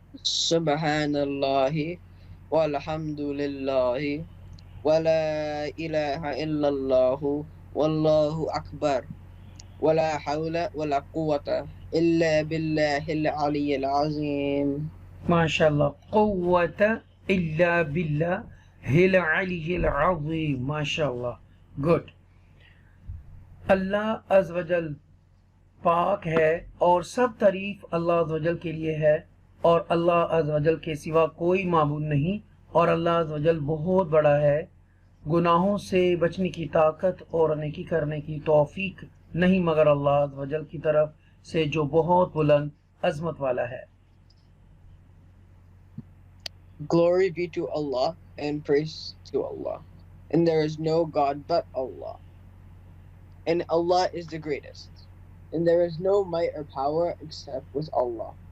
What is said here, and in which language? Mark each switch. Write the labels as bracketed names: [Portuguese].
[Arabic] Subhanallah walhamdulillah ولا إله إلا الله والله أكبر ولا حول ولا قوة إلا بالله العلي العظيم. MashaAllah. قوة إلا بالله العلي العظيم. [English] MashaAllah. Good. [Urdu] اللہ عز و جل پاک ہے اور سب تعریف اللہ عز و جل کے لیے ہے، اور اللہ عز و جل کے سوا کوئی معبود نہیں، اور اللہ عز و جل بہت بڑا ہے. گناہوں سے بچنے کی طاقت اور نیکی کرنے کی توفیق نہیں مگر اللہ عز و جل کی طرف سے جو بہت بلند عظمت والا ہے. [English] Glory be to Allah and praise to Allah, and there is no God but Allah, and Allah is the greatest, and there is no might or power except with Allah.